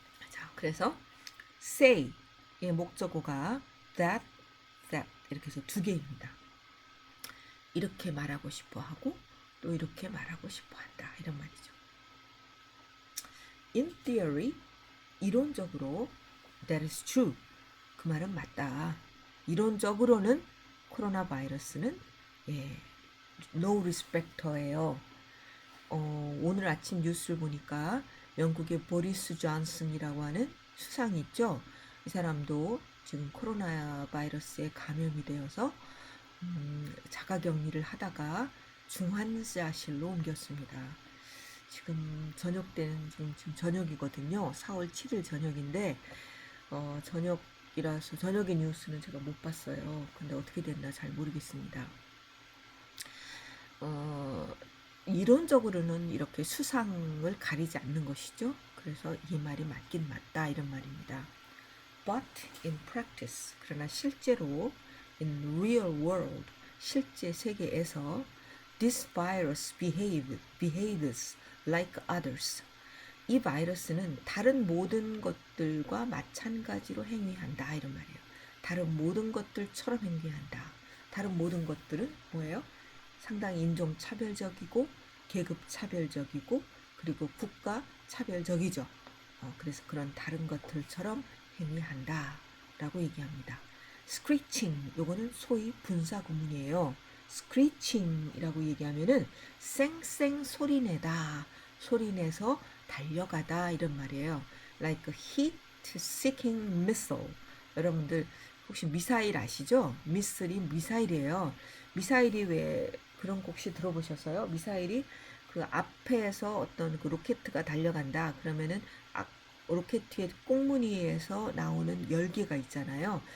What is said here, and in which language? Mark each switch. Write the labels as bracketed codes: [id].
[ko] 자, 그래서 say의 목적어가 that 이렇게 해서 두 개입니다. 이렇게 말하고 싶어 하고 또 이렇게 말하고 싶어 한다 이런 말이죠. [en] In theory, [ko] 이론적으로 [en] that is true. [ko] 그 말은 맞다. 이론적으로는 코로나 바이러스는 [en] no respecter [ko] 예요. 오늘 아침 뉴스를 보니까 영국의 보리스 존슨이라고 하는 수상이 있죠. 이 사람도 지금 코로나 바이러스에 감염이 되어서 자가격리를 하다가 중환자실로 옮겼습니다. 지금 저녁 때는 지금 저녁이거든요. 4월 7일 저녁인데 저녁이라서 저녁의 뉴스는 제가 못 봤어요. 근데 어떻게 됐나 잘 모르겠습니다. 이론적으로는 이렇게 수상을 가리지 않는 것이죠. 그래서 이 말이 맞긴 맞다 이런 말입니다. [en] But in practice, [ko] 그러나 실제로 [en] in real world, [ko] 실제 세계에서 [en] this virus behaves like others. [ko] 이 바이러스는 다른 모든 것들과 마찬가지로 행위한다 이런 말이에요. 다른 모든 것들처럼 행위한다. 다른 모든 것들은 뭐예요? 상당히 인종 차별적이고 계급 차별적이고 그리고 국가 차별적이죠. 그래서 그런 다른 것들처럼 행위한다 라고 얘기합니다. screeching 요거는 소위 분사 구문이에요. screeching이라고 얘기하면은 쌩쌩 소리내다 소리내서 달려가다 이런 말이에요. [en] like a heat-seeking missile. [ko] 여러분들 혹시 미사일 아시죠? 미사일이에요. 미사일이 왜 그런 거 혹시 들어보셨어요? 미사일이 그 앞에서 어떤 그 로켓가 달려간다 그러면은 로켓의 꽁무니에서 나오는 열기가 있잖아요.